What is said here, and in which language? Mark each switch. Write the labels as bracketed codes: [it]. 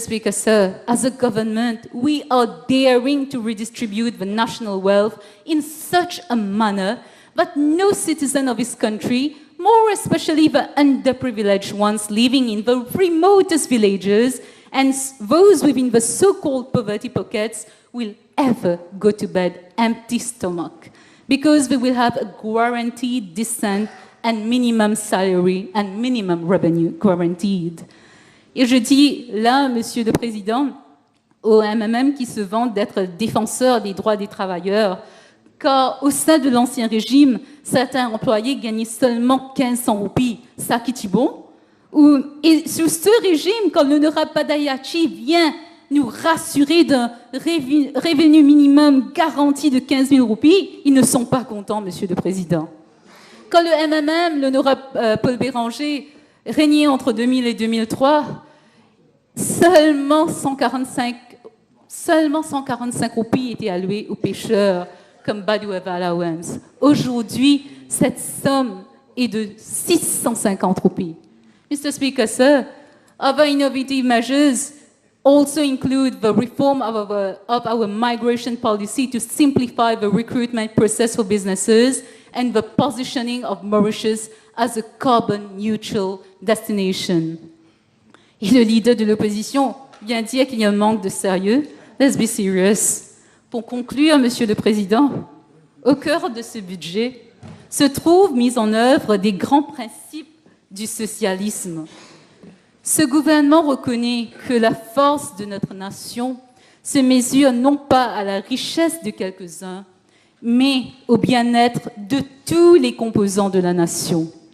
[en] Speaker, sir, as a government, we are daring to redistribute the national wealth in such a manner that no citizen of this country, more especially the underprivileged ones living in the remotest villages and those within the so-called poverty pockets, will ever go to bed empty stomach, because they will have a guaranteed descent and minimum salary and minimum revenue guaranteed. [fr] Et je dis là, Monsieur le Président, au MMM qui se vante d'être défenseur des droits des travailleurs, car au sein de l'Ancien Régime, certains employés gagnaient seulement 1500 roupies, ça qui est bon. Et sous ce régime, quand l'honorable Padayachi vient nous rassurer d'un revenu minimum garanti de 15 000 roupies, ils ne sont pas contents, Monsieur le Président. Quand le MMM, l'honorable Paul Béranger, régnait entre 2000 et 2003, seulement 145 roupies étaient allouées aux pêcheurs comme Badoueva Allowance. Aujourd'hui, cette somme est de 650 roupies. [en] Mr. Speaker, sir, other innovative measures also include the reform of our migration policy to simplify the recruitment process for businesses and the positioning of Mauritius as a carbon-neutral destination. [fr] Et le leader de l'opposition vient dire qu'il y a un manque de sérieux. [en] Let's be serious. [fr] Pour conclure, Monsieur le Président, au cœur de ce budget se trouvent mis en œuvre des grands principes du socialisme. Ce gouvernement reconnaît que la force de notre nation se mesure non pas à la richesse de quelques-uns, mais au bien-être de tous les composants de la nation.